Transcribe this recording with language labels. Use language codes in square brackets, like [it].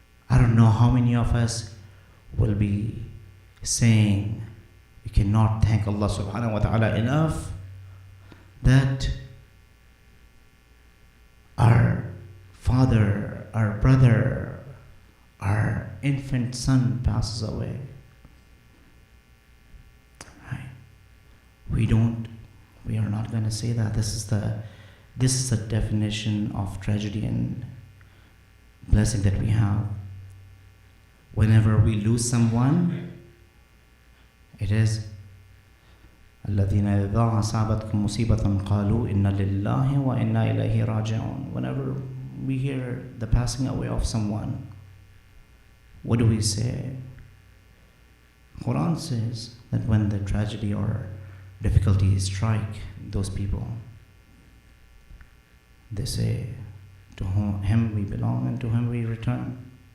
[en] I don't know how many of us will be saying we cannot thank Allah subhanahu wa ta'ala enough that our father, our brother, our infant son passes away. Right? We are not going to say that. This is the definition of tragedy and blessing that we have. Whenever we lose someone, it is [ar] الذين إذا أصابتكم مصيبة قالوا إنا لله وإنا إليه راجعون. [en] Whenever we hear the passing away of someone, what do we say? Quran says that when the tragedy or difficulties strike those people, they say, to him we belong and to him we return.